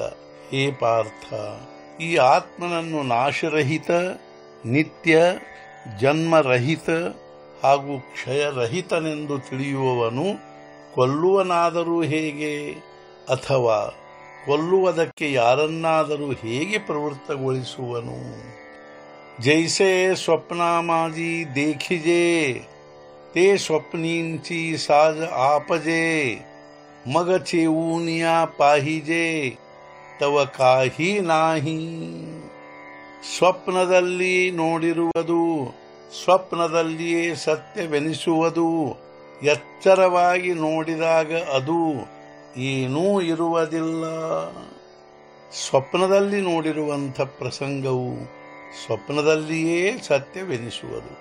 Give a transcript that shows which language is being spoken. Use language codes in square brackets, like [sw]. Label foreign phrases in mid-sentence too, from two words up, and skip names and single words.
[kn] ಹೇ ಪಾರ್ಥ ಈ ಆತ್ಮನನ್ನು ನಾಶರಹಿತ ನಿತ್ಯ ಜನ್ಮರಹಿತ ಹಾಗೂ ಕ್ಷಯರಹಿತನೆಂದು ತಿಳಿಯುವವನು ಕೊಲ್ಲುವನಾದರೂ ಹೇಗೆ ಅಥವಾ ಕೊಲ್ಲುವುದಕ್ಕೆ ಯಾರನ್ನಾದರೂ ಹೇಗೆ ಪ್ರವೃತ್ತಗೊಳಿಸುವನು। [mr] जैसे स्वप्नामाजी देखिजे ते स्वप्नींची साज आपजे मग चेऊनिया पाहिजे तव काही नाही। [kn] ಸ್ವಪ್ನದಲ್ಲಿ ನೋಡಿರುವುದು ಸ್ವಪ್ನದಲ್ಲಿಯೇ ಸತ್ಯವೆನಿಸುವುದು ಎಚ್ಚರವಾಗಿ ನೋಡಿದಾಗ ಅದು ಏನೂ ಇರುವುದಿಲ್ಲ। ಸ್ವಪ್ನದಲ್ಲಿ ನೋಡಿರುವಂಥ ಪ್ರಸಂಗವು ಸ್ವಪ್ನದಲ್ಲಿಯೇ ಸತ್ಯವೆನಿಸುವುದು।